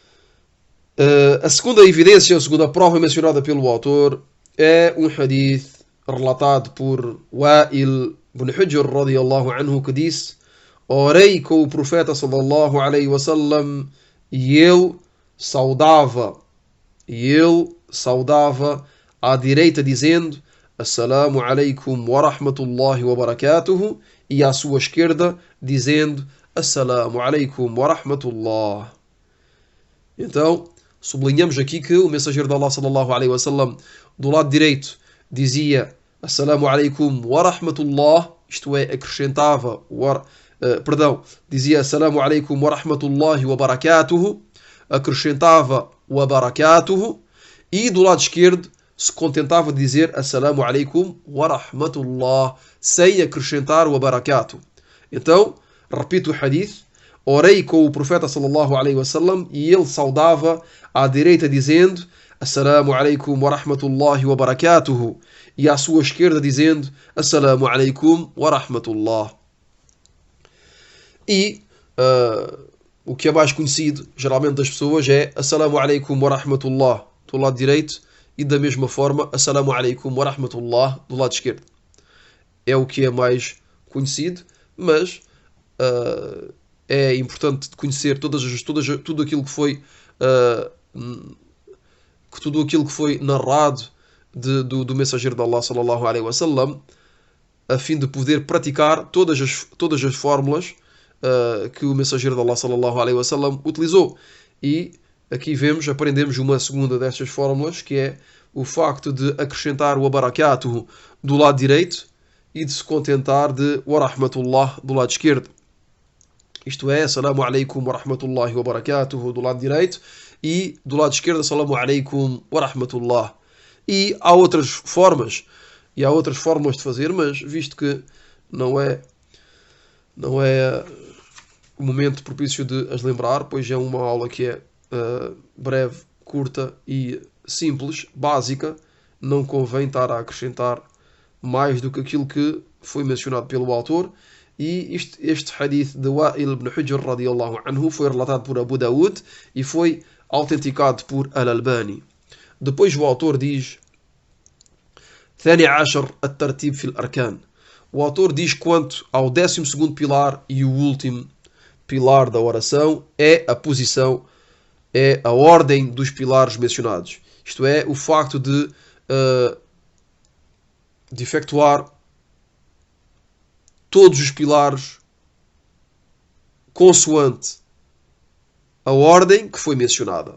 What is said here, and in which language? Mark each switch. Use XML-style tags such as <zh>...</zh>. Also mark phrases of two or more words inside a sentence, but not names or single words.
<pt>A segunda evidência, a segunda prova mencionada pelo autor é um hadith relatado por Wa'il ibn Hujr</pt> <ar>رضي الله عنه,</ar> <pt>que disse: orei com o profeta</pt> <ar>صلى الله عليه وسلم</ar> <pt>e ele saudava à direita dizendo</pt> <ar>السلام عليكم ورحمة الله وبركاته,</ar> <pt>e à sua esquerda dizendo</pt> <ar>السلام عليكم ورحمة الله.</ar> <pt>Então, sublinhamos aqui que o mensageiro de Allah</pt> <ar>صلى الله عليه وسلم</ar> <pt>do lado direito dizia</pt> <ar>السلام عليكم ورحمة الله,</ar> <pt>isto é, acrescentava dizia</pt> <ar>السلام عليكم ورحمة الله وبركاته,</ar> <pt>acrescentava</pt> <ar>وبركاته,</ar> <pt>e do lado esquerdo se contentava de dizer</pt> <ar>السلام عليكم ورحمة الله,</ar> <pt>sem acrescentar</pt> <ar>وبركاته.</ar> <pt>Então, repito o hadith: orei com o profeta</pt> <ar>صلى الله عليه وسلم</ar> <pt>e ele saudava à direita dizendo</pt> <ar>السلام عليكم ورحمة الله وبركاته,</ar> <pt>e à sua esquerda dizendo</pt> <ar>السلام عليكم ورحمة الله.</ar> <pt>E o que é mais conhecido geralmente das pessoas é</pt> <ar>السلام عليكم ورحمة الله</ar> <pt>do lado direito, e da mesma forma</pt> <ar>السلام عليكم ورحمة الله</ar> <pt>do lado esquerdo. É o que é mais conhecido, mas é importante conhecer tudo aquilo que foi narrado do mensageiro de Allah</pt> <ar>صلى الله عليه وسلم,</ar> <pt>a fim de poder praticar todas as fórmulas que o mensageiro de Allah</pt> <ar>صلى الله عليه وسلم</ar> <pt>utilizou. E aqui aprendemos uma segunda destas fórmulas, que é o facto de acrescentar o barakatuh do lado direito e de se contentar de</pt> <ar>ورحمة الله</ar> <pt>do lado esquerdo. Isto é,</pt> <ar>السلام عليكم ورحمة الله وبركاته</ar> <pt>do lado direito, e do lado esquerdo</pt> <ar>السلام عليكم ورحمة الله.</ar> <pt>E há outras formas de fazer, mas visto que não é o momento propício de as lembrar, pois é uma aula que é breve, curta e simples, básica, não convém estar a acrescentar mais do que aquilo que foi mencionado pelo autor. E este hadith de Wa'il ibn Hujr</pt> <ar>رضي الله عنه</ar> <pt>foi relatado por Abu Daud e foi autenticado por Al-Albani. Depois o autor diz</pt> <ar>ثاني عشر الترتيب في الأركان.</ar> <pt>O autor diz quanto ao 12º pilar e o último pilar da oração é a posição, é a ordem dos pilares mencionados. Isto é, o facto de efetuar todos os pilares consoante a ordem que foi mencionada.</pt>